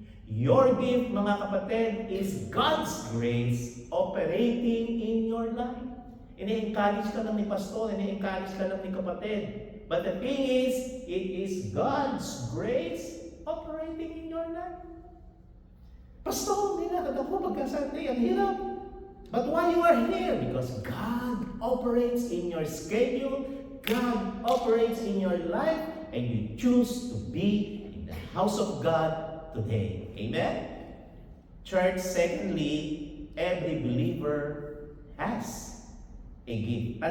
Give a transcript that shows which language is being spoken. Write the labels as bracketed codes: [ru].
[en] Your gift, [tl] mga kapatid, [en] is God's grace operating in your life. [tl] Ini-encourage ka lang ni pastor, ini-encourage ka lang ni kapatid. [en] But the thing is, it is God's grace operating in your life. [tl] Pastor, hindi na ako pagka-Sunday, ang hirap. [en] But why you are here? Because God operates in your schedule, God operates in your life, and you choose to be in the house of God today. Amen? Church, secondly, every believer has a gift.